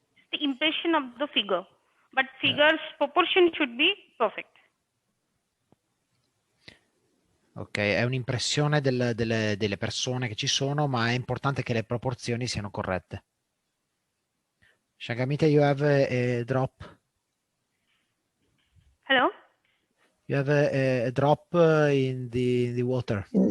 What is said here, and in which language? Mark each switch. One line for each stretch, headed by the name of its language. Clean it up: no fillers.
English: The impression of the figure, but figure's proportion should be perfect.
Italian: Ok, è un'impressione delle persone che ci sono, ma è importante che le proporzioni siano corrette.
English: Sanghamitra, you have a drop. Hello? You have a drop in the water.